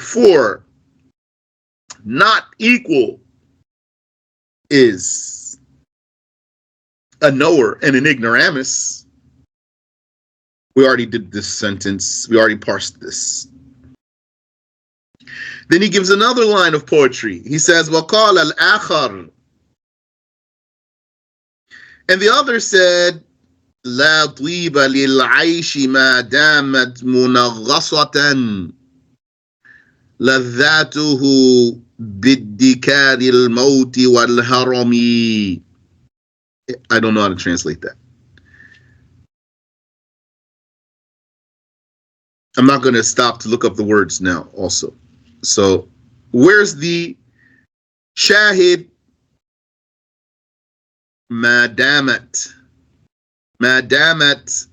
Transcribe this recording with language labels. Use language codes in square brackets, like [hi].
[en] For not equal is a knower and an ignoramus. We already did this sentence. We already parsed this. Then he gives another line of poetry. He says, [ar] وَقَالَ الْآخَرُ. [en] And the other said, [ar] لَا طِيبَ لِلْعَيْشِ مَا دَامَتْ مُنَغَّصَةً لَذَّاتُهُ بِالدِّكَارِ الْمَوْتِ وَالْهَرَمِ. [en] I don't know how to translate that. I'm not going to stop to look up the words now also. So where's the shahid? Madamat. Madamat.